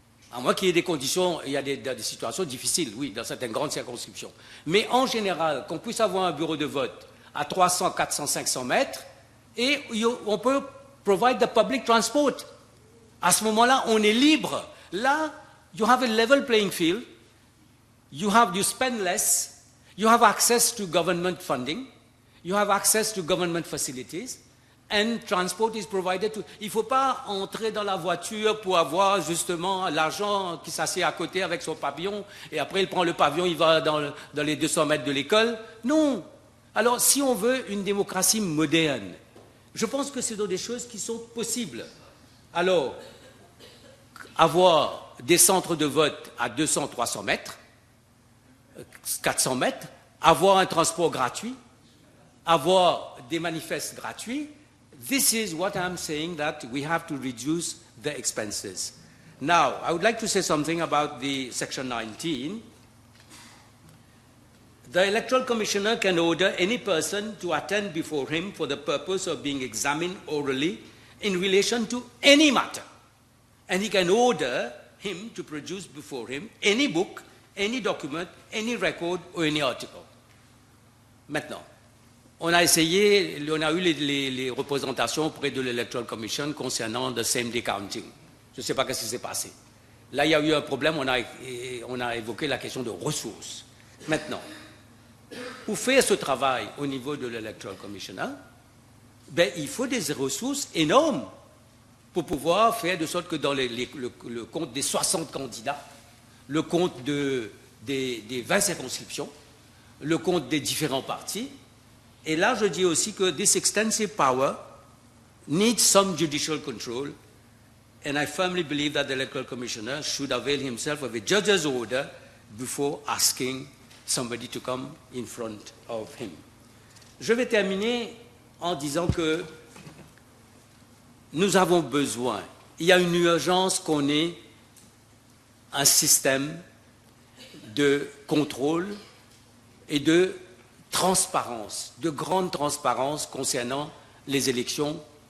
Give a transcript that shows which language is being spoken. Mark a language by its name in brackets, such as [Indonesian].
[French] À moins qu'il y ait des conditions, il y a des situations difficiles, oui, dans certaines grandes circonscriptions. Mais en général, qu'on puisse avoir un bureau de vote à 300, 400, 500 mètres, et on peut [English] provide the public transport. [French] À ce moment-là, on est libre. [English] Là, you have a level playing field, you spend less, you have access to government funding, you have access to government facilities, and transport is provided to... [French] Il ne faut pas entrer dans la voiture pour avoir justement l'argent qui s'assied à côté avec son pavillon, et après il prend le pavillon, il va dans les 200 mètres de l'école. Non. Alors, si on veut une démocratie moderne, je pense que c'est des choses qui sont possibles. Alors, avoir des centres de vote à 200, 300 mètres, 400 mètres, avoir un transport gratuit, avoir des manifestes gratuits. [English] This is what I'm saying, that we have to reduce the expenses. Now, I would like to say something about the Section 19. The Electoral Commissioner can order any person to attend before him for the purpose of being examined orally in relation to any matter. And he can order him to produce before him any book, any document, any record or any article. [French] Maintenant, on a eu les représentations auprès de l'Electoral Commission concernant le same-day counting. Je ne sais pas ce qui s'est passé. Là, il y a eu un problème, on a évoqué la question de ressources. Maintenant, pour faire ce travail au niveau de l'Electoral Commissioner, il faut des ressources énormes pour pouvoir faire de sorte que dans le compte des 60 candidats, le compte des 20 circonscriptions, le compte des différents partis. Et là, je dis aussi que [English] this extensive power needs some judicial control, and I firmly believe that the Electoral Commissioner should avail himself of a judge's order before asking somebody to come in front of him. [French] Je vais terminer en disant que nous avons besoin, il y a une urgence qu'on ait un système de contrôle et de transparence, de grande transparence concernant les élections